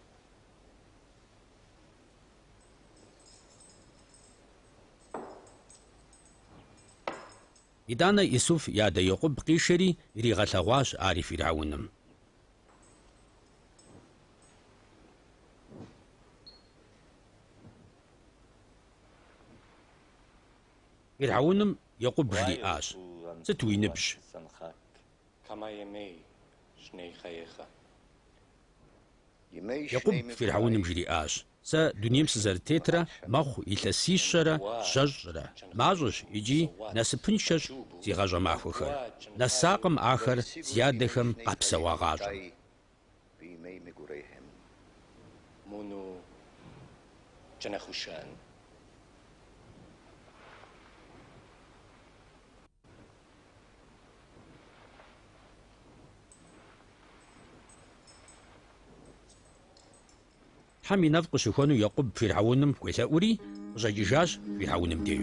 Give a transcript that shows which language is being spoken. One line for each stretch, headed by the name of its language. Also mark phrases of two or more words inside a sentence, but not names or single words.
Kabardian: ИтӀанэ Исуф и адэ Якъуб къишэри иригъэлъэгъуащ ар и Фирхьэуным. Фирхьэуным Якъуб жриӏащ: «Сыт уи ныбжь?» كما يمي شني خيخة Якъуб Фирхьэуным жриӏащ: «Сэ дунейм сызэрытетрэ мэхъу илъэсищэрэ щэщӏрэ, мащӏэщ икӏи насыпыншэщ зи гъащӏэ махуэхэр. Нэсакъым ахэр зи адэхэм къапсэуа гъащӏэм». مونو جنخوشان Тхьэм и нэфӏ къыщыхуэну Якъуб Фирхьэуным хуелъэӏури къыщӏэкӏыжащ Фирхьэуным деж.